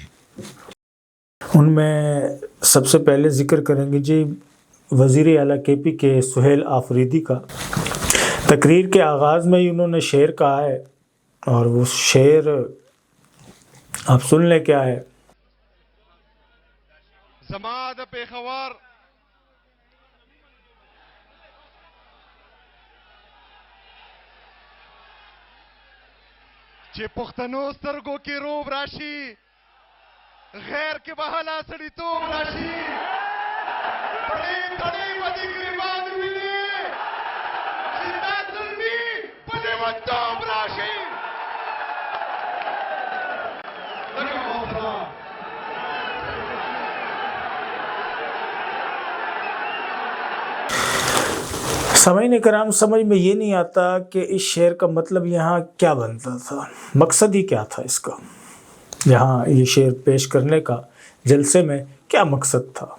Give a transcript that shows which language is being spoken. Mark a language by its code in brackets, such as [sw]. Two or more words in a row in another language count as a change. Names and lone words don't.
[ur] ان میں سب سے پہلے ذکر کریں گے جی وزیر اعلیٰ کے پی کے سہیل آفریدی کا۔ تقریر کے آغاز میں ہی انہوں نے شعر کہا ہے، اور وہ شعر آپ سن لیں کیا ہے۔ [ps] زما د پیښور چې پښتنو سترګو کې روب راشي، غیر کې بهاله سړیتوب راشي، پړې تړې ودې ګریوان ویني چې دا ظلمي په لیونتوب راشي۔ [ur] سامعین کرام، سمجھ میں یہ نہیں آتا کہ اس شعر کا مطلب یہاں کیا بنتا تھا، مقصد ہی کیا تھا اس کا، یہاں یہ شعر پیش کرنے کا جلسے میں کیا مقصد تھا؟